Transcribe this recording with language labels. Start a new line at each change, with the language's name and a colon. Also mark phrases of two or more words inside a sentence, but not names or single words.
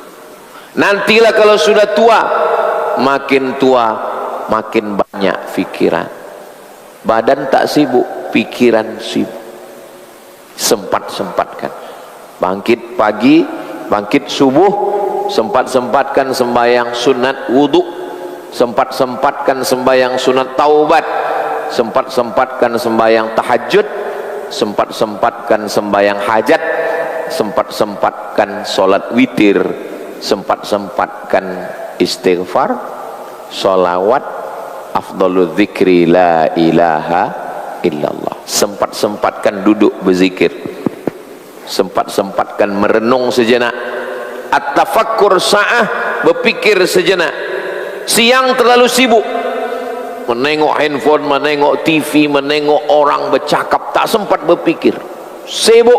Malay: Nantilah kalau sudah tua, makin tua makin banyak pikiran. Badan tak sibuk, pikiran sibuk. Sempat-sempatkan bangkit pagi, bangkit subuh, sempat-sempatkan sembahyang sunat wudhu, sempat-sempatkan sembahyang sunat taubat, sempat-sempatkan sembahyang tahajud, sempat-sempatkan sembahyang hajat, sempat-sempatkan solat witir, sempat-sempatkan istighfar, solawat,
Arabic: أفضل الذكر لا إله إلا الله.
Malay: Sempat-sempatkan duduk berzikir, sempat-sempatkan merenung sejenak,
Arabic: التفكر ساعة,
Malay: berpikir sejenak. Siang terlalu sibuk menengok handphone, menengok TV, menengok orang bercakap, tak sempat berpikir, sibuk.